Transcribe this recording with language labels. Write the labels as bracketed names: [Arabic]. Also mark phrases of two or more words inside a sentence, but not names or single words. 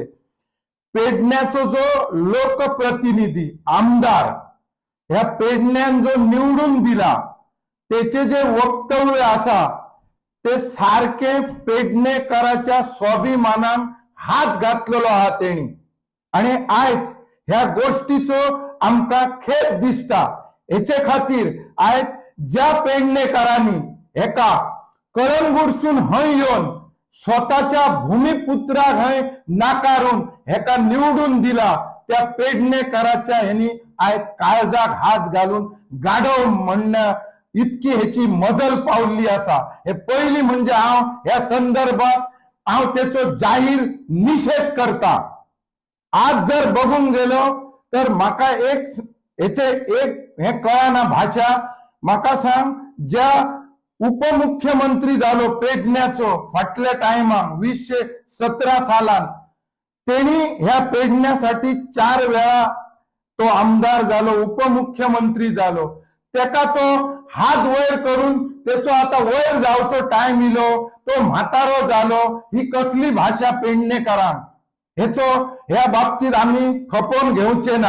[Konkani] पेडण्याचो जो लोकप्रतिनिधी आमदार ह्या पेडण्यान जो निवडून दिला त्याचे जे वक्तव्य असा ते सारखे पेडणेकरांच्या स्वाभिमानान हात घातलेलो आहा तेणी आणि आज ह्या गोष्टीचो आमका खेद दिसता। हेचे खातीर आज ज्या पेडणेकरांनी एका कळंगूटसून हय येवन स्वतःच्या भूमिपुत्राक हय नाकारून हेका निवडून दिला त्या पेडणेकरांच्या यांनी आज काळजाक हात घालून गाढव म्हणणं इतकी ह्याची मजल पावली असा। हे पहिली म्हणजे हांव या संदर्भात हांव त्याचो जाहीर निषेध करता। आज जर बघूंक गेलो तर म्हाका एक हे कळना भाषा म्हाका सांग ज्या उपमुख्यमंत्री जालो पेडण्याचो फाटल्या टायमाक 2017 सालान तेणी ह्या पेडण्यासाठी 4 वेळा तो आमदार जालो उपमुख्यमंत्री जालो त्याका तो हात वयर करून त्याचो आता वयर जावचो टाइम इलो तो म्हातारो जालो ही कसली भाषा पेडणेकरां ह्या बाबतीत आम्ही खपोवन घेवचे ना।